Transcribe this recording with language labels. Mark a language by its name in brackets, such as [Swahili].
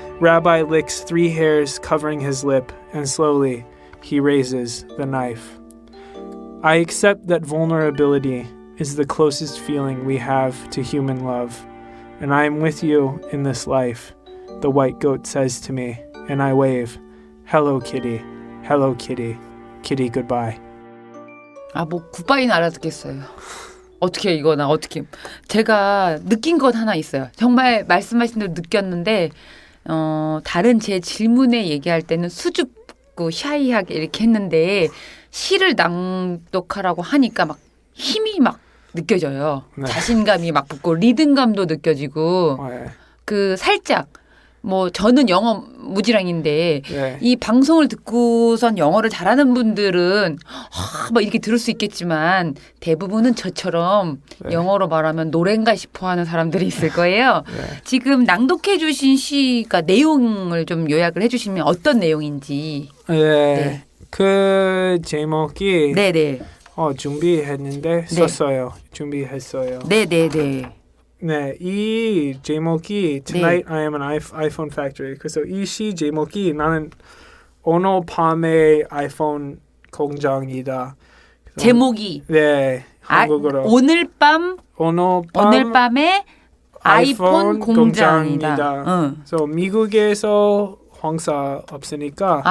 [English] Rabbi licks 3 hairs covering his lip, and slowly he raises the knife. I accept that vulnerability is the closest feeling we have to human love, and I am with you in this life, the white goat says to me, and I wave, "Hello, kitty. Hello, kitty. Kitty, goodbye." [Korean] 뭐 굿바이는 알아듣겠어요. 어떻게 이거 나 어떻게 제가 느낀 건 하나 있어요. 정말 말씀하신 대로 느꼈는데 다른 제 질문에 얘기할 때는 수줍고 샤이하게 이렇게 했는데 시를 낭독하라고 하니까 막 힘이 막 느껴져요. 네. 자신감이 막 붙고 리듬감도 느껴지고 네. 그 살짝 뭐 저는 영어 무지랑인데 네. 이 방송을 듣고선 영어를 잘하는 분들은 막 이렇게 들을 수 있겠지만 대부분은 저처럼 네. 영어로 말하면 노래인가 싶어 하는 사람들이 있을 거예요. 네. 지금 낭독해 주신 시가 내용을 좀 요약을 해 주시면 어떤 내용인지. 네. 네. 그 제목이 네네. 준비했는데 썼어요. 준비했어요. 네네네. 네, 이 제목이 Tonight I am an iPhone Factory. 그래서 이 시 제목이 나는 오늘 밤에 아이폰 공장이다. 그래서 제목이 네, 한국어로 오늘 밤에 아이폰 공장이다. 응. 그래서 미국에서 황사 없으니까